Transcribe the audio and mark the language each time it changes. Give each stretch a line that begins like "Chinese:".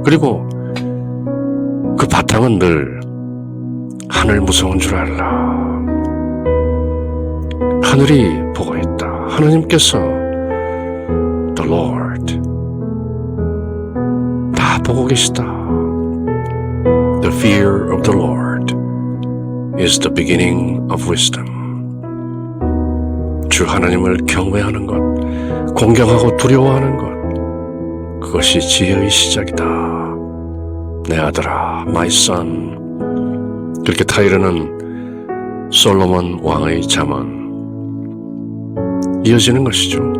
Korean: 그리고 그 바탕은 늘 하늘 무서운 줄 알라. 하늘이 보고 있다. 하나님께서 The Lord 다 보고 계시다.
English: The fear of the Lord is the beginning of wisdom.
Korean: 주 하나님을 경외하는 것, 공경하고 두려워하는 것, 그것이 지혜의 시작이다. 내 아들아,
English: my son.
Korean: 그렇게 타이르는 솔로몬 왕의 잠언 이어지는 것이죠.